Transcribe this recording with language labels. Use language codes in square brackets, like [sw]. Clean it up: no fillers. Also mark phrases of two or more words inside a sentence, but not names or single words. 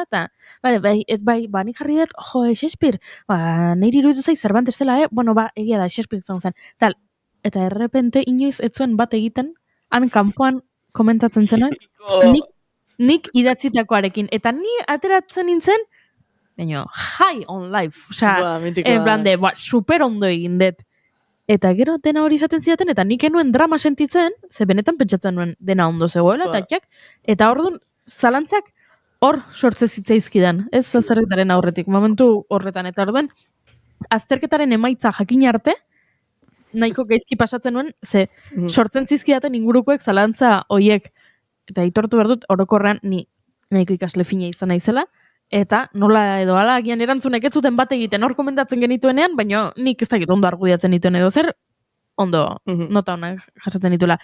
[eu] Eta, nik jarri dut, Shakespeare, niri iruditu zait Cervantes dela, egia da, Shakespeare zen. Eta errepente inoiz ez zuen bat egiten, han kanpoan komentatzen zenak, nik idatzitakoarekin. Eta ni ateratzen nintzen, [en] high on life. [eu] Super ondo egin dut. Eta gero dena hori izaten zidaten, eta nik enuen drama sentitzen, ze benetan pentsatzen nuen dena ondo zegoela, eta orduan zalantzak hor sortze zitzaizkidan. Ez azterketaren aurretik, momentu horretan, eta orduan azterketaren emaitza jakin arte, nahiko gaizki pasatzen nuen, ze sortzen zizkidaten ingurukoek zalantza hoiek, eta aitortu behar dut orokorrean nahiko ikasle fina izan naizela, eta nola edo ala, agian erantzunek ez zuten bat egiten hor komendatzen genituenean, baina nik ez dakit ondo argudiatzen dituen edo zer, ondo nota honak jasaten dituela.